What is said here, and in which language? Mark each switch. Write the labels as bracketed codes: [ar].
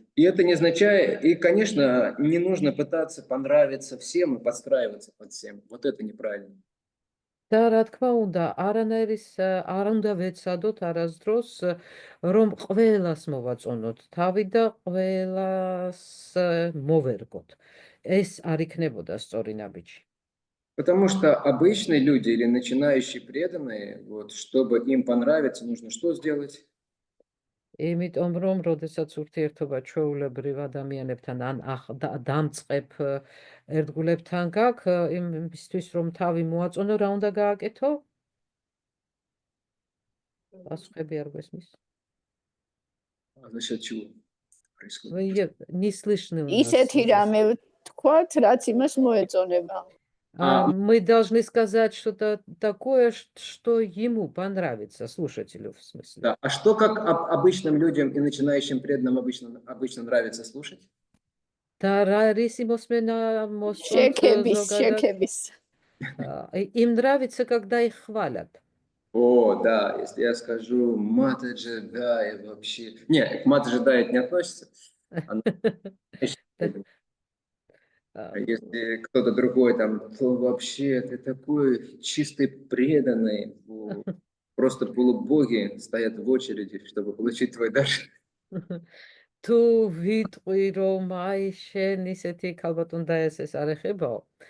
[ru] И это не означает, и, конечно, не нужно пытаться понравиться всем и подстраиваться под всем. Вот это неправильно. [ka] და რა თქმა უნდა, არ უნდა ვეცადოთ არასდროს, რომ ყველას მოვაწონოთ თავი და ყველას მოვერგოთ. ეს არ იქნებოდა სწორი ნაბიჯი. [ru] Потому что обычные люди или начинающие преданные, вот, чтобы им понравиться, нужно что сделать? [ka] იმიტომ რომ როდესაც ურთიერთობა ჩვეულებრივ ადამიანებთან ან დამწყებ ერთგულებთან გაქვს, იმისთვის რომ თავი მოაწონო, რა უნდა გააკეთო? პასუხები არ გვესმის. [ru] А за счет чего происходит? [ka] ისეთი რამე ვთქვათ, რაც იმას მოეწონება. [ru] Мы должны сказать что-то такое, что ему понравится, слушателю в смысле. Да. А что как обычным людям и начинающим преданным обычно нравится слушать? Да, შეკების. Им нравится, когда их хвалят. О, да, если я скажу Матаджи Дая вообще... Не, к Матаджи Дая это не относится. А если кто-то другой там, то вообще ты такой чистый преданный. Просто полубоги стоят в очереди, чтобы получить твой дар. [ka] თუ ვიტყვი რომ აი შენ ისეთი ალბათ უნდა ეს არ ეხებაო.